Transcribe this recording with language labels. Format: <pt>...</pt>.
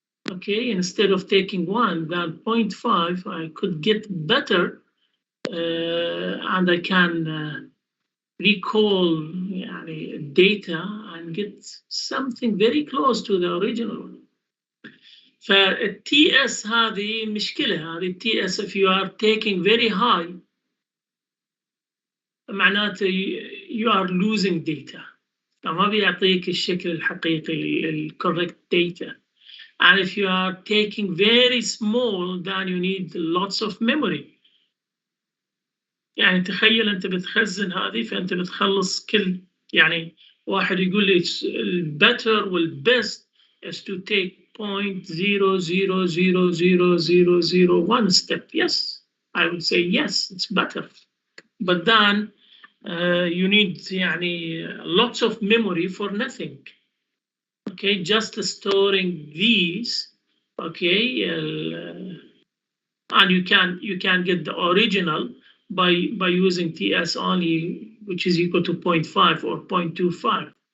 <en>Okay, instead of taking 1, then 0.5 I could get better, and I can recall data and get something very close to the original one.</en> <ar>فالTS هذه مشكلة. هذه</ar> <en>TS if you are taking very high</en> <ar>معناته</ar> <en>you are losing data.</en> <ar>فما بيعطيك الشكل الحقيقي</ar> <en>correct data. And if you are taking very small then you need lots of memory.</en> <ar>يعني تخيل أنت بتخزن هذه فأنت بتخلص كل يعني واحد يقول لي better وال</ar> <en>best is to take 0.000001 step. Yes, I would say yes, it's better. But then you need</en> <ar>يعني</ar> <en>lots of memory for nothing. Okay, just storing these. Okay, and you can get the original by using TS only, which is equal to 0.5 or 0.25.</en>